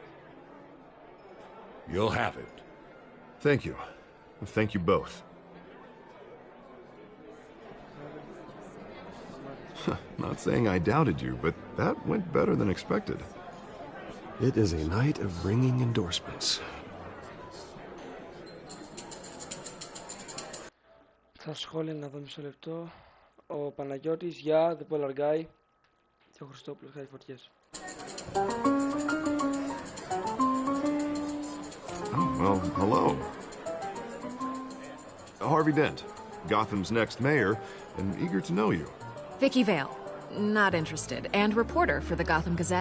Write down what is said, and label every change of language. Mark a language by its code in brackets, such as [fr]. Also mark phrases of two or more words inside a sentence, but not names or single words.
[en] You'll have it. Thank you. Thank you both. Not saying I doubted you, but that went better than expected. It is a night of ringing endorsements. [el] Στα σχόλια να δω μισό λεπτό. Ο Παναγιώτης για The Polar Guy και ο Χριστόπουλος για φωτιές. [en] Oh, well, hello. Harvey Dent, Gotham's next mayor, and eager to know you. Vicky Vale. Not interested. And reporter for the Gotham Gazette.